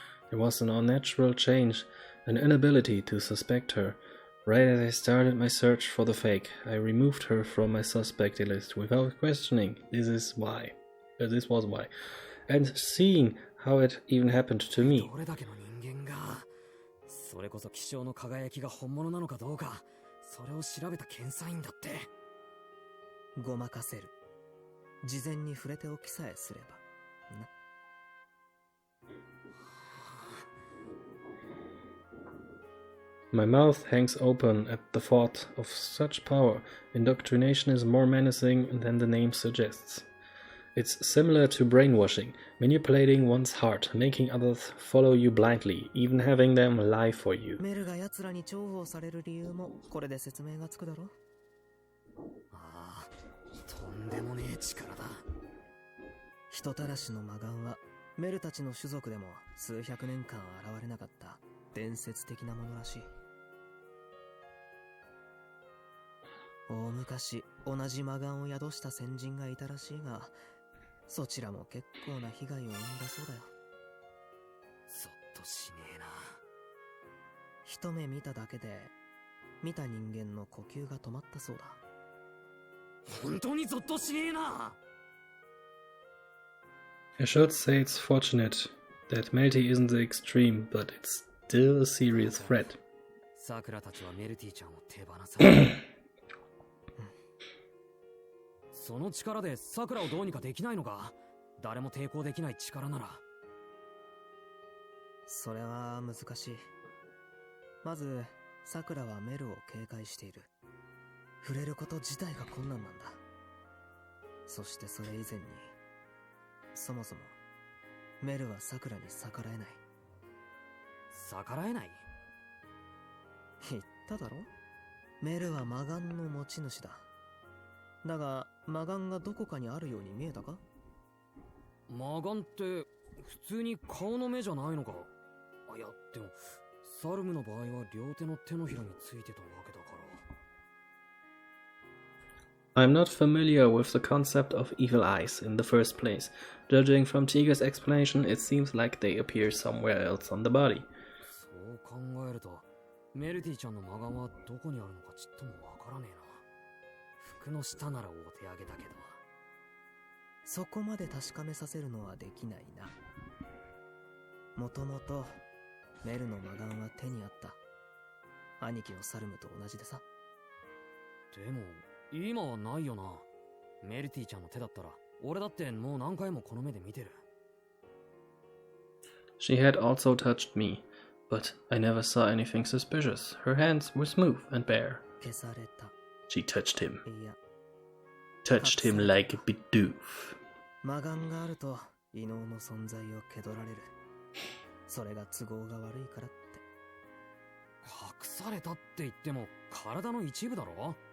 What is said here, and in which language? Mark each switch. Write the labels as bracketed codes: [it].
[en] There was an unnatural change, an inability to suspect her. Right as I started my search for the fake, I removed her from my suspect list without questioning. This was why. And seeing how it even happened to me. [ja] どれだけの人間が、それこそ気象の輝きが本物なのかどうか、それを調べた検査員だって。ごまかせる。事前に触れておきさえすればな。 [en] My mouth hangs open at the thought of such power. Indoctrination is more menacing than the name suggests. It's similar to brainwashing, manipulating one's heart, making others follow you blindly, even having them lie for you. [ja] メルが奴らに重宝される理由もこれで説明がつくだろ。ああ、とんでもねえ力だ。人たらしの魔眼はメルたちの種族でも数百年間現れなかった伝説的なものらしい。大昔同じ魔眼を宿した先人がいたらしいが、そちらも結構な被害を生んだそうだよ。ゾッとしねえな。一目見ただけで見た人間の呼吸が止まったそうだ。本当にゾッとしねえな。 [en] I should say it's fortunate that Melty isn't the extreme, but it's still a serious threat. [ja] 桜たちはメルティちゃんを手放さない。その力で桜をどうにかできないのか？誰も抵抗できない力なら。それは難しい。まず桜はメルを警戒している。触れること自体が困難なんだ。そしてそれ以前に、そもそもメルは桜に逆らえない。逆らえない？言っただろ？メルは魔眼の持ち主だ。だが魔眼がどこかにあるように見えたか？魔眼って普通に顔の目じゃないのか？いやでもサルムの場合は両手の手のひらについてたわけだから。 [en] I'm not familiar with the concept of evil eyes in the first place. Judging from Tiga's explanation, it seems like they appear somewhere else on the body. [ja] そう考えるとメルティちゃんの魔眼はどこにあるのかちっともわからねえな。服の下ならお手上げだけど、そこまで確かめさせるのはできないな。もともとメルの魔眼は手にあった。兄貴のサルムと同じでさ。でも今はないよな。メルティちゃんの手だったら俺だってもう何回もこの目で見てる。 [en] She had also touched me, but I never saw anything suspicious. Her hands were smooth and bare. [ja] 消された。 [en] She touched him. [ja] いや、 [en] Touched him like a bidoof. [ja] 魔眼があると異能の存在を気取られる。それが都合が悪いからって。隠されたって言っても体の一部だろ。